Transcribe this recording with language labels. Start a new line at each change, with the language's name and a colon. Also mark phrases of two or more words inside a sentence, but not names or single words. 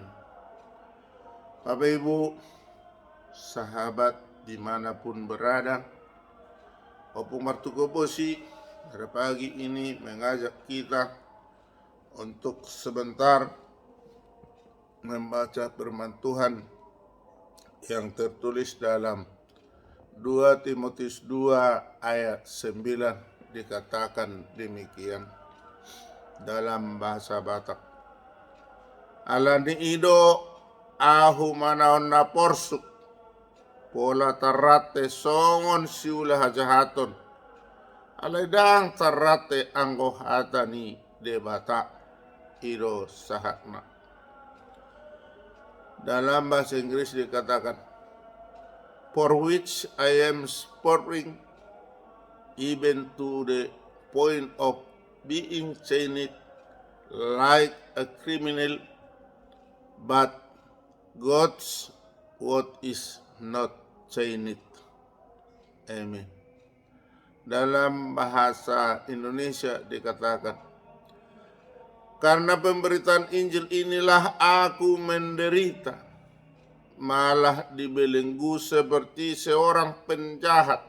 Indonesian: Bapak Ibu, sahabat dimanapun berada, Opung Partugo Busi pada pagi ini mengajak kita untuk sebentar membaca firman Tuhan yang tertulis dalam 2 Timotius 2 ayat 9. Dikatakan demikian dalam bahasa Batak.
Batak Toba: Alani ido ahu manaon na porsuk pola tarate songon siula hajahaton alaidang tarate anggo hatani debata ido sahatna.
Indonesian: Dalam bahasa Inggris dikatakan,
English: for which I am sporting even to the point of being chained like a criminal, but God's word is not chained.
Indonesian: Amen. Dalam bahasa Indonesia dikatakan, karena pemberitaan Injil inilah aku menderita, malah dibelenggu seperti seorang penjahat.